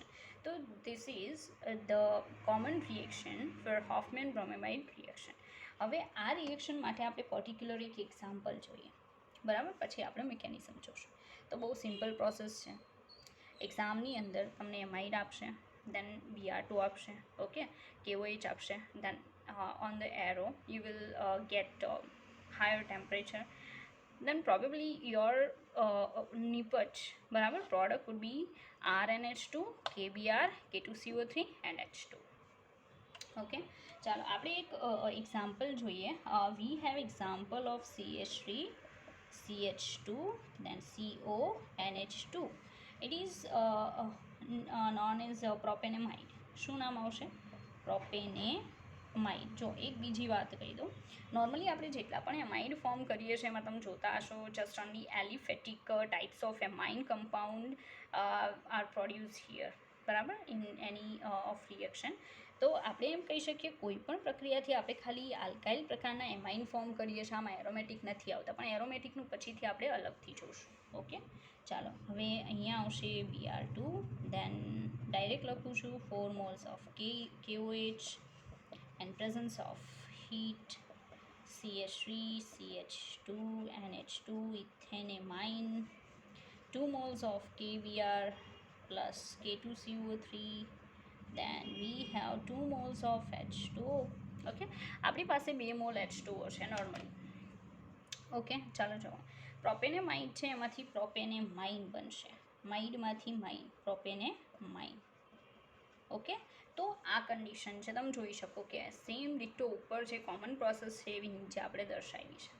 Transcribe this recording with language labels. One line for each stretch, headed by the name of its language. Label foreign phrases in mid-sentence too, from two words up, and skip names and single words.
English: તો this is the common reaction for Hofmann bromamide reaction.
Gujarati: હવે આ રિએક્શન માટે આપણે પર્ટિક્યુલર એક એક્ઝામ્પલ જોઈએ, બરાબર, પછી આપણે મિકેનિઝમ જોશું. તો બહુ
English: simple process
Gujarati: છે. એક્ઝામની અંદર તમને એમાઇડ આપશે, then Br2 આપશે, ઓકે, KOH આપશે,
English: then on the arrow you will get higher temperature, then probably your
Gujarati: નિપજ, બરાબર,
English: product would be RNH2, KBr, K2CO3 and H2.
Gujarati: ઓકે, ચાલો આપણે એક એક્ઝામ્પલ જોઈએ.
English: we have example of CH3, CH2, then CO, NH2. It is known as propanamide.
Gujarati: શું નામ આવશે? પ્રોપેનેમાઇડ. એમાઇડ. જો એક બીજી વાત કહી દઉં, નોર્મલી આપણે જેટલા પણ એમાઇડ ફોર્મ કરીએ છીએ એમાં તમે જોતા હશો
English: just only aliphatic types of amine compound are produce here,
Gujarati: બરાબર,
English: in any of reaction.
Gujarati: તો આપણે એમ કહી શકીએ કોઈ પણ પ્રક્રિયાથી આપણે ખાલી આલ્કાઇલ પ્રકારના એમાઇન ફોર્મ કરીએ છીએ, આમાં એરોમેટિક નથી આવતા, પણ એરોમેટિકનું પછીથી આપણે અલગથી જોઈશું.
English: ઓકે,
Gujarati: ચાલો હવે અહીંયા આવશે
English: Br2, then direct
Gujarati: લખું છું
English: 4 moles ઓફ KOH and presence of heat CH3 CH2 NH2 ethaneamine, 2 moles of KBr plus K2CO3, then we have 2 moles of H2O.
Gujarati: ઓકે, આપણી પાસે 2 મોલ H2O છે નોર્મલી. ઓકે, ચાલો જુઓ, પ્રોપેનેમાઇડ છે એમાંથી પ્રોપેનેમાઇન બનશે, માઇડમાંથી માઇન, પ્રોપેનેમાઇન. ઓકે, તો આ કન્ડિશન છે, તમે જોઈ શકો કે
English: same ditto
Gujarati: ઉપર જે
English: common process
Gujarati: છે એવી નીચે આપણે દર્શાવી છે.